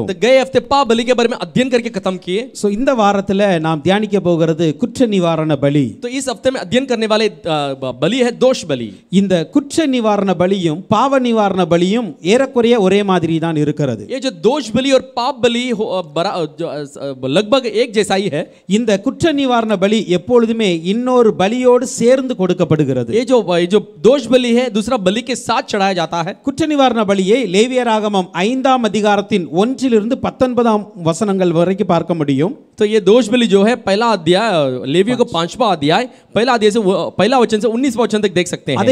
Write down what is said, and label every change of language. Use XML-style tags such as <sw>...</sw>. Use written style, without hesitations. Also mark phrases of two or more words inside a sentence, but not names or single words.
<hi>गए हफ्ते पाप बलि के बारे में अध्ययन करके खत्म किए.</hi> <ta>சோ இந்த வாரத்துல நாம் தியானிக்க போகிறது குற்ற நிவாரண பலி.</ta> <hi>तो इस हफ्ते में अध्ययन करने वाले बलि है दोष बलि.</hi> <ta>இந்த குற்ற நிவாரண பலியும் பாவ நிவாரண பலியும் ஏறக்குறைய ஒரே மாதிரி தான் இருக்கிறது.</ta> <hi>ये जो दोष बलि और पाप बलि लगभग एक जैसा ही है.</hi> <ta>இந்த குற்ற நிவாரண பலி எப்பொழுதுமே இன்னொரு பலியோடு சேர்ந்து கொடுக்கப்படுகிறது.</ta> <hi>ये जो दोष बलि है दूसरा बलि के साथ चढ़ाया जाता है.</hi> <ta>குற்ற நிவாரண பலியை லேவியராகமம் 5ஆம் அதிகாரத்தின் 1 to 19 வசனங்கள் வரைக்கும் பார்க்க முடியும்.</ta> <hi>तो ये दोष बलि जो है पहला अध्याय लेवियों को 5वां अध्याय पहला अध्याय से पहला वचन से 19वां वचन तक देख सकते हैं.</hi>